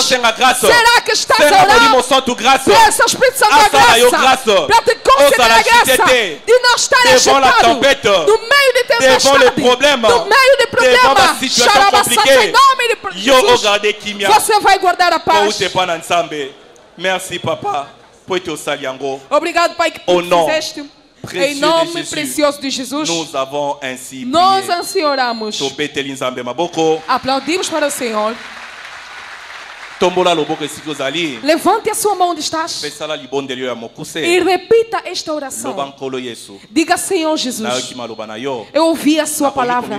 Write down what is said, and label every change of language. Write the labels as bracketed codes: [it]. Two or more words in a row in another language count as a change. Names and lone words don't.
[pt] Será que estás orando? Peça ao Espírito Santo a graça para te conceder a graça de não estar agitado no meio de tempestade, no meio de problema. Você vai guardar a paz. [fr] Merci, papa. [pt] Obrigado, Pai, que tu fizeste. Em nome precioso de Jesus, [fr] nous avons ainsi [pt] nós [fr] prié. [pt] assim oramos. Aplaudimos para o Senhor. Levante a sua mão onde estás e repita esta oração. Diga: Senhor Jesus, eu ouvi a sua palavra.